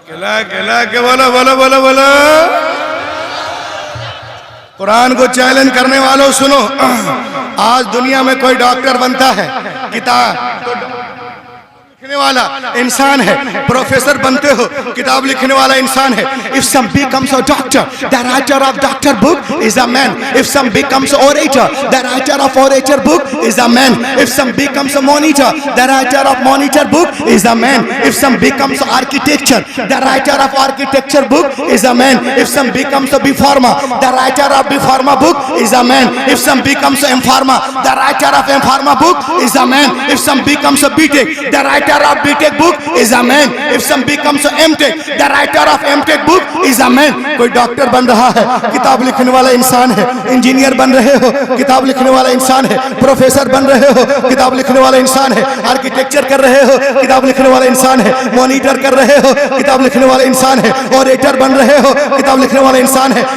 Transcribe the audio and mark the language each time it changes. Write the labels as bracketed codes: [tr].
[hi] बोलो कुरान को चैलेंज करने वालों सुनो, आज दुनिया में कोई डॉक्टर बनता है, किताब लिखने वाला इंसान है, प्रोफेसर बनते हो, किताब लिखने वाला इंसान है। [en] If some becomes a doctor, the writer of doctor book is a man. If some becomes orator, the writer of orator book is a man. If some becomes a monitor, the writer of monitor book is a man. If some becomes architecture, the writer of architecture book is a man. If some becomes a B-Pharma, the writer of B-Pharma book is a man. If some becomes a M-Pharma, the writer of M-Pharma book is a man. If some becomes a B-Tech, the writer of BTech book is a man. If some becomes a MTech, the writer of MTech book is a man. [hi] कोई doctor बन रहा है, किताब लिखने वाला इंसान है. Engineer बन रहे हो, किताब लिखने वाला इंसान है. प्रोफेसर बन रहे हो, किताब लिखने वाला इंसान है. आर्किटेक्चर कर रहे हो, किताब लिखने वाला इंसान है. मॉनिटर कर रहे हो, किताब लिखने वाला इंसान है. ऑरेटर बन रहे हो, किताब लिखने वाला इंसान है.